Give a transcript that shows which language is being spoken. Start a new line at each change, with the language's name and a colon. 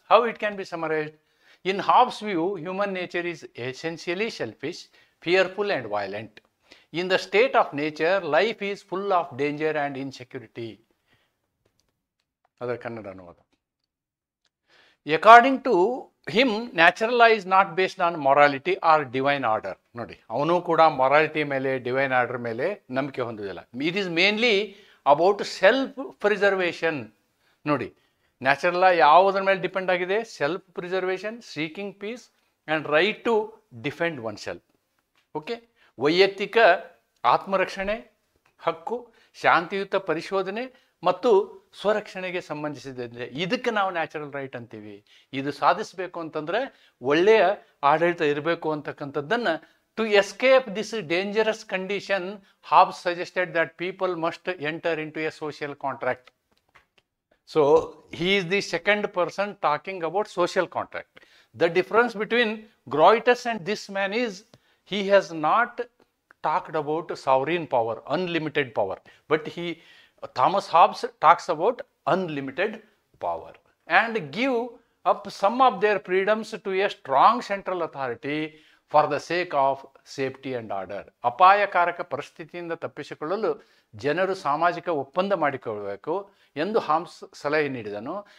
English: How it can be summarized? In Hobbes' view, human nature is essentially selfish, fearful and violent. In the state of nature, life is full of danger and insecurity. Other Kannada anuvada. According to him, natural law is not based on morality or divine order.
Kannada: ನೋಡಿ, ಅವನು ಕೂಡ morality ಮೇಲೆ divine order ಮೇಲೆ ನಂಬಿಕೆ ಹೊಂದುವುದಿಲ್ಲ.
English: It is mainly about self preservation.
Kannada: ನೋಡಿ, natural ಲಾ ಯಾವುದರ ಮೇಲೆ depend ಆಗಿದೆ?
English: Self preservation, seeking peace and right to defend oneself.
Kannada: Okay, ವೈಯಕ್ತಿಕ ಆತ್ಮರಕ್ಷಣೆ ಹಕ್ಕು, ಶಾಂತಿಯುತ ಪರಿಶೋಧನೆ ಮತ್ತು ಸ್ವರಕ್ಷಣೆಗೆ ಸಂಬಂಧಿಸಿದಂತೆ ಇದಕ್ಕೆ ನಾವು ನ್ಯಾಚುರಲ್ ರೈಟ್ ಅಂತೀವಿ. ಇದು ಸಾಧಿಸಬೇಕು ಅಂತಂದರೆ ಒಳ್ಳೆಯ ಆಡಳಿತ ಇರಬೇಕು ಅಂತಕ್ಕಂಥದ್ದನ್ನು
English: To escape this dangerous condition Hobbes suggested that people must enter into a social contract.
Kannada: So
English: he is the second person talking about social contract. The difference between Grotius and this man is he has not talked about sovereign power, unlimited power, but Thomas Hobbes talks about unlimited power and give up some of their freedoms to a strong central authority for the sake of safety and order.
Kannada: ಅಪಾಯಕಾರಕ ಪರಿಸ್ಥಿತಿಯಿಂದ ತಪ್ಪಿಸಿಕೊಳ್ಳಲು ಜನರು ಸಾಮಾಜಿಕ ಒಪ್ಪಂದ ಮಾಡಿಕೊಳ್ಳಬೇಕು ಎಂದು hobs ಸಲಹೆ ನೀಡಿದನು.